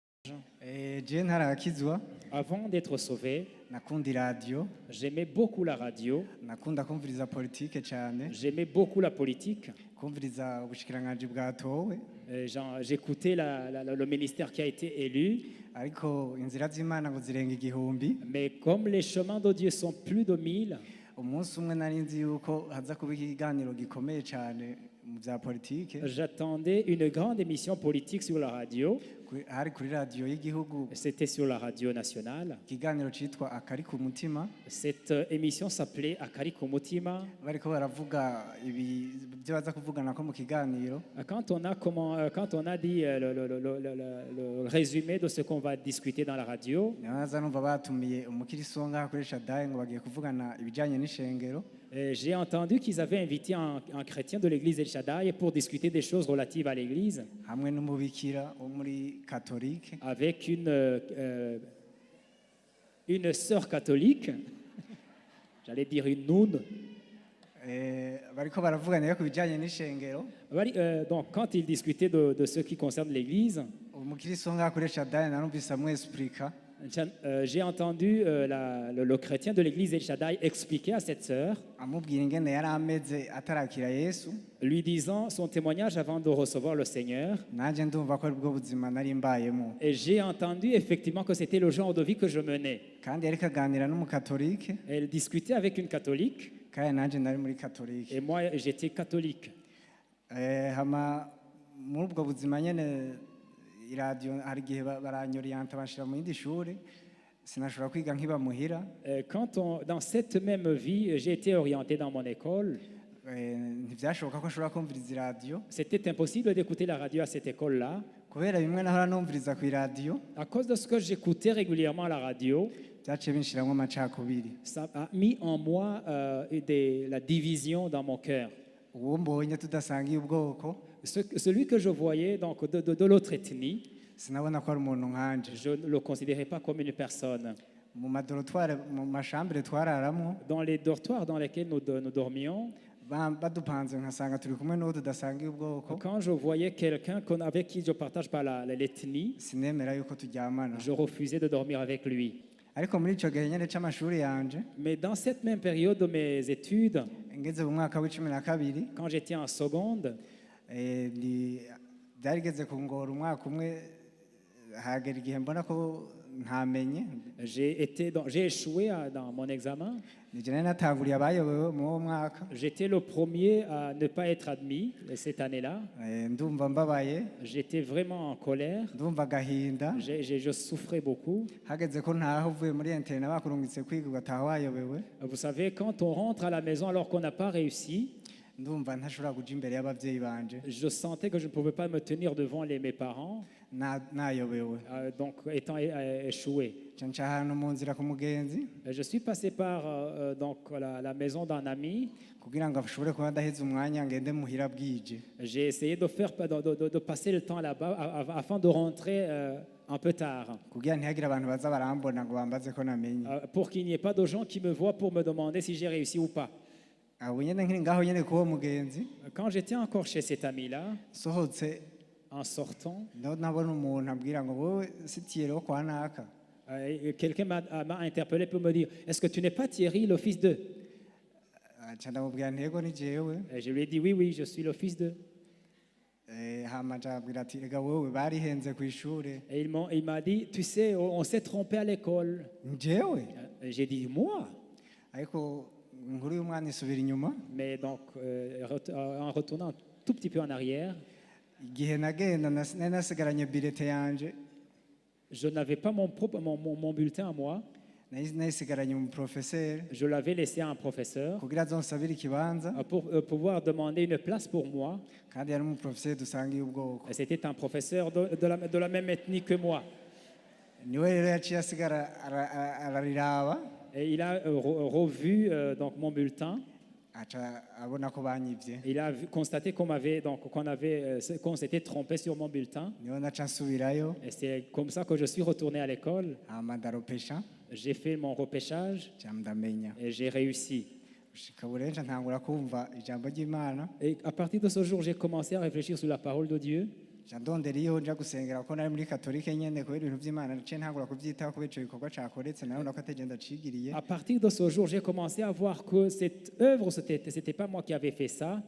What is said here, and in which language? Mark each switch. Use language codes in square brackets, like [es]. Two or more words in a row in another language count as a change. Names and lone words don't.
[rn] Je ntarakizwa [fr] Avant d'être sauvé, [rn] nakunda iradiyo [fr] j'aimais beaucoup la radio, [rn] nakunda kumviriza politike cyane [fr] j'aimais beaucoup la politique. [rn] kumviriza ubushikiranganji bwatowe [fr] J'écoutais le ministère qui a été élu, [rn] ariko inzira z'Imana ngo zirenga igihumbi [fr] mais comme les chemins de Dieu sont plus de 1000, [rn] umunsi umwe nari nzi yuko haza kuba ikiganiro gikomeye cyane mu bya politike [fr] j'attendais une grande émission politique sur la radio. [rn] hari kuri radiyo y'igihugu [fr] C'était sur la radio nationale. [rn] ikiganiro cyitwa akari ku mutima [fr] Cette émission s'appelait Akari Kumutima. [rn] bariko baravuga ibyo baza kuvugana ko mu kiganiro [fr] Quand on a dit le résumé de ce qu'on va discuter dans la radio, [rn] naza numva batumiye umukiristo ngaha kuri Shadai ngo bagiye kuvugana ibijyanye n'ishengero [fr] j'ai entendu qu'ils avaient invité un chrétien de l'église El Shaddai pour discuter des choses relatives à l'église [rn] hamwe n'umubikira wo muri katolike [fr] avec une sœur catholique, j'allais dire une noune. [rn] bariko baravugana ku bijyanye n'ishengero [fr] Donc quand ils discutaient de ce qui concerne l'église, [rn] umukiristo ngaha kuri Shadai narumvise amwesipurika [fr] j'ai entendu le chrétien de l'église El Shaddai expliquer à cette sœur, [rn] amubwira ingene yari ameze atarakira Yesu [fr] lui disant son témoignage avant de recevoir le Seigneur. [rn] nanjye ndumva ko aribwo buzima nari mbayemo [fr] Et j'ai entendu effectivement que c'était le genre de vie que je menais. [rn] kandi yariko aganira n'umukatolike [fr] Elle discutait avec une catholique [rn] kandi nanjye nari muri katolike [fr] et moi j'étais catholique. [rn] hama muri ubwo buzima nyene iradiyo hari igihe baranyoriyanta banshira mu yindi shuri sinashobora kwiga nkiba muhira [fr] Dans cette même vie, j'ai été orienté dans mon école. [rn] ntibyashoboka ko ashobora kumviriza iradiyo [fr] C'était impossible d'écouter la radio à cette école-là. [rn] kubera bimwe nahora numviriza ku iradiyo [fr] À cause de ce que j'écoutais régulièrement à la radio, [rn] byaciye binshiramwo amacakubiri [fr] ça a mis en moi la division dans mon cœur. [rn] uwo mbonye tudasangiye ubwoko [fr] Celui que je voyais donc de l'autre ethnie, [rn] sinabona ko ari umuntu nkanje [fr] je ne le considérais pas comme une personne. [rn] mu madorotware mu mashambire twararamwo [fr] Dans les dortoirs dans lesquels nous dormions, [rn] badupanze nkasanga turi kumwe n'uwo tudasangiye ubwoko [fr] quand je voyais quelqu'un avec qui je ne partage pas l'ethnie, [rn] sinemera yuko turyamana [fr] je refusais de dormir avec lui. [rn] ariko muri ico gihe nyene c'amashuri yanje [fr] Mais dans cette même période de mes études, [rn] ngeze mu mwaka w'icumi na kabiri [fr] quand j'étais en seconde, [rn] byarigeze kungora umwaka umwe hagera igihe mbona ko ntamenye [fr] j'ai échoué dans mon examen. [rn] nije nari natanguriye abayobewe mu uwo mwaka [fr] J'étais le premier à ne pas être admis cette année-là. [rn] ndumva mbabaye [fr] J'étais vraiment en colère. [rn] ndumva agahinda [fr] Je souffrais beaucoup. [rn] hageze ko ntaho uvuye muri internet bakurungitse kwiga ugataha wayobewe [fr] Vous savez, quand on rentre à la maison alors qu'on n'a pas réussi, [rn] ndumva ntashobora kuja imbere y'abavyeyi banje [fr] je sentais que je ne pouvais pas me tenir devant mes parents, [rn] nayobewe [fr] donc étant échoué. [rn] nca ahantu mu nzira ku mugenzi [fr] Je suis passé par donc la maison d'un ami. [rn] kugira ngo ashobore kuba adaheze umwanya ngende muhira bwije [fr] J'ai essayé de passer le temps là-bas afin de rentrer un peu tard, [rn] kugira ntihagire abantu baza barambona ngo bambaze ko namenye [fr] pour qu'il n'y ait pas de gens qui me voient pour me demander si j'ai réussi ou pas. [rn] aho nyene nkiri ngaho nyene kuwo mugenzi [fr] Quand j'étais encore chez cet ami-là, [rn] sohotse [fr] en sortant, [rn] nabona umuntu abwira ngo wowe si Thierry wo kwa naka [fr] quelqu'un m'a interpellé pour me dire, est-ce que tu n'es pas Thierry, le fils de? [rn] aca ndamubwira ntego ni jewe [fr] Et je lui ai dit, oui, oui, je suis le fils de. [rn] hama aca abwira ati rega wowe barihenze ku ishure [fr] Et il m'a dit, tu sais, on s'est trompé à l'école. [rn] njewe [fr] Et j'ai dit, moi? [rn] ariko inkuru y'umwana isubira inyuma [fr] Mais donc, en retournant un tout petit peu en arrière, [rn] igihe nagenda nari nasigaranye bilete yanje [fr] je n'avais pas mon bulletin à moi. [rn] nayisigaranye mu professeur [fr] Je l'avais laissé à un professeur [rn] kugira azonsabire ikibanza [fr] pour pouvoir demander une place pour moi. [rn] kandi yari umuprofesseur dusangiye ubwoko [fr] Et c'était un professeur de la même ethnie que moi. [rn] niwe rero yaciye asigara arariraba [fr] Et il a revu donc mon bulletin. [rn] aca abona ko banyivye [fr] Il a constaté qu'on s'était trompé sur mon bulletin. [rn] niwe naca nsubirayo [fr] Et c'est comme ça que je suis retourné à l'école. [rn] hama ndaropesha [fr] J'ai fait mon repêchage [rn] ca ndamenya [fr] et j'ai réussi. [rn] gushika bure nca ntangura kumva ijambo ry'Imana [fr] Et à partir de ce jour, j'ai commencé à réfléchir sur la parole de Dieu. [rn] nca ndondera iyo nja gusengera ko nari muri katolike nyene kubera ibintu vy'Imana naciye ntangura kuvyitaho kubera ico gikorwa cakoretse nawe ko ategenda acigiriye. [fr] À partir de ce jour, j'ai commencé à voir que cette œuvre, c'était pas moi qui avais fait ça.